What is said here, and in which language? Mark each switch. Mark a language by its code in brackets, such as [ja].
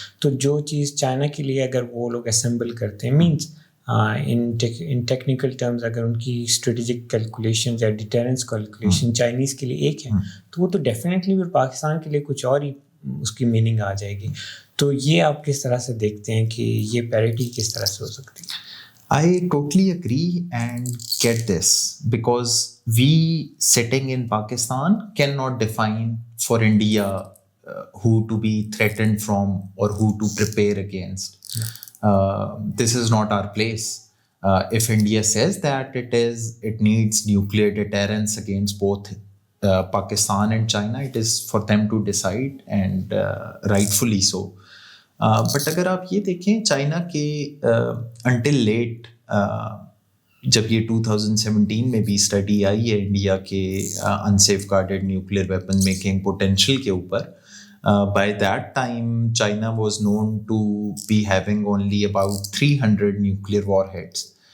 [ur] تو جو چیز چائنا کے لیے اگر وہ لوگ اسمبل کرتے ہیں مینس ان ٹیکنیکل ٹرمز اگر ان کی اسٹریٹجک کیلکولیشنز یا ڈیٹرنس کیلکولیشن چائنیز کے لیے ایک ہے تو وہ تو ڈیفینیٹلی پھر پاکستان کے لیے کچھ اور ہی اس کی میننگ آ جائے گی. تو یہ آپ کس طرح سے دیکھتے ہیں کہ یہ پیریٹی کس طرح سے ہو سکتی ہے؟ [en] I totally agree and get this because we sitting in Pakistan cannot define for India who to be threatened from or who to prepare against. This is not our place. If India says that it needs nuclear deterrence against both Pakistan and China, it is for them to decide and rightfully so. [ur] But اگر آپ یہ دیکھیں China کے until late جب یہ 2017 میں بھی study I ہے انڈیا کے unsafe guarded nuclear weapon making potential کے اوپر [en] By that time China was known to be having only about 300 nuclear warheads.